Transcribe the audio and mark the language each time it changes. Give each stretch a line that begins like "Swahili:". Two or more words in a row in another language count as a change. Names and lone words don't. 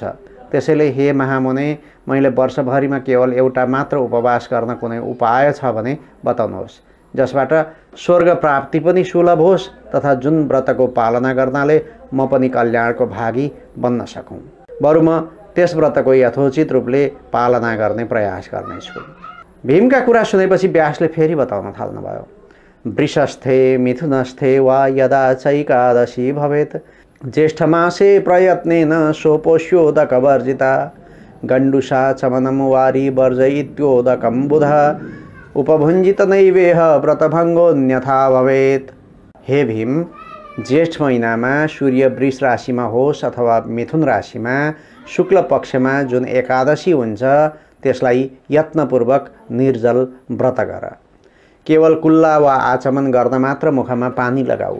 Nepali: त्यसैले हे महामुने, मैले वर्षभरिमा केवल एउटा मात्र उपवास गर्न कुनै उपाय छ भने बताउनुहोस्, जसबाट स्वर्ग प्राप्ति पनि सुलभ होस् तथा जुन व्रतको पालना गर्नाले म पनि कल्याणको भागी बन्न सकौँ। बरु म त्यस व्रतको यथोचित रूपले पालना गर्ने प्रयास गर्नेछु। भीमका कुरा सुनेपछि व्यासले फेरि बताउन थाल्नुभयो,
Sanskrit: वृषस्थे मिथुनस्थे वा यदा चैकादशी भवेत्, ज्येष्ठमासे प्रयत्नेन सोपोष्योदकवर्जिता, गण्डुषा चमनं वारी वर्जयित्योदकं बुधः, उपभुञ्जित नैवेह व्रतभङ्गोऽन्यथा भवेत्।
Nepali: हे भीम, ज्येष्ठ महिनामा सूर्य वृष राशिमा होस् अथवा मिथुन राशिमा शुक्ल पक्षमा जुन एकादशी हुन्छ त्यसलाई यत्नपूर्वक निर्जल व्रत गर। केवल कुल्ला वा आचमन गर्न मात्र मुखमा पानी लगाऊ।